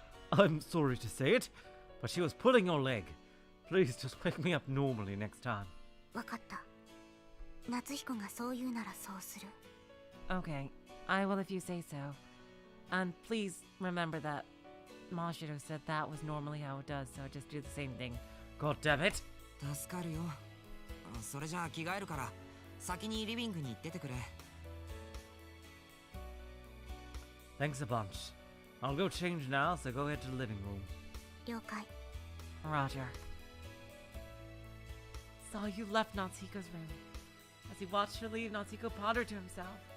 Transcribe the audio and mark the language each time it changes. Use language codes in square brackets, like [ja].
[en] I'm sorry to say it, but she was pulling your leg. Please just wake me up normally next time. [ja] わかった。夏彦がそう言うならそうする。 [en] Okay, I will if you say so. And please remember that Mashiro said that was normally how it does, so just do the same thing. God damn it! [ja] 助かるよ。それじゃあ着替えるから先にリビングに行っててくれ。 [en] Thanks a bunch. I'll go change now, so go ahead to the living room. [ja] 了解。 [en] Roger. Salyu left Natsuko's room. As he watched her leave, Natsuko pondered to himself.